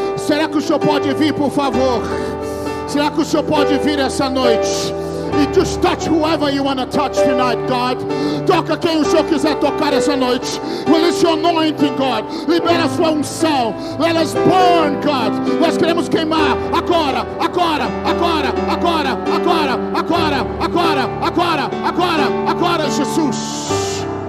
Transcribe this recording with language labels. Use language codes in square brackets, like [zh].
[pt] Será que o Senhor pode vir, por favor? Será que o Senhor pode vir essa noite? [en] E just touch whoever you want to touch tonight, God. [pt] Toca quem o Senhor quiser tocar essa noite. [en] Release your anointing, God. [pt] Libera a sua unção. [en] Let us burn, God. [pt] Nós queremos queimar agora, agora, agora, agora, agora, agora, agora, agora, agora, agora, Jesus.